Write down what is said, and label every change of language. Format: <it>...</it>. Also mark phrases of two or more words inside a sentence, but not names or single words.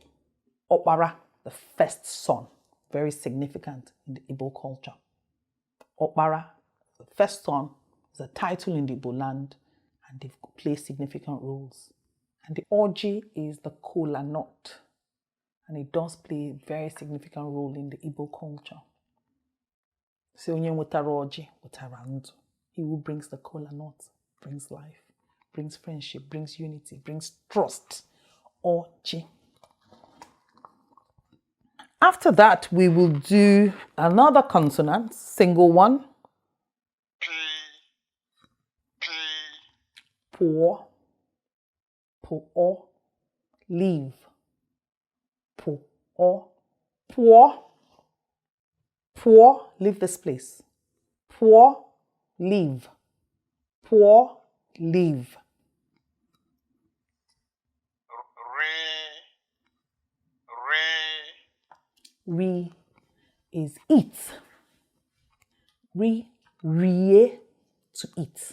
<en>Opara, the first son, very significant in the Igbo culture. Opara, the first son, is a title in the Igbo land, and they play significant roles. And the Oji is the kola nut, and it does play a very significant role in the Igbo culture.</en> <ig>So onye wetara Oji, wetara ndụ.</ig> <en>He who brings the kola nut brings life, brings friendship, brings unity, brings trust. Oji. After that, we will do another consonant, single one. Pour. Pour. Leave. Pour. Pour. Pour. Leave this place. Pour. Leave. Pour. Leave. Re is eat. Rie, to eat.</en>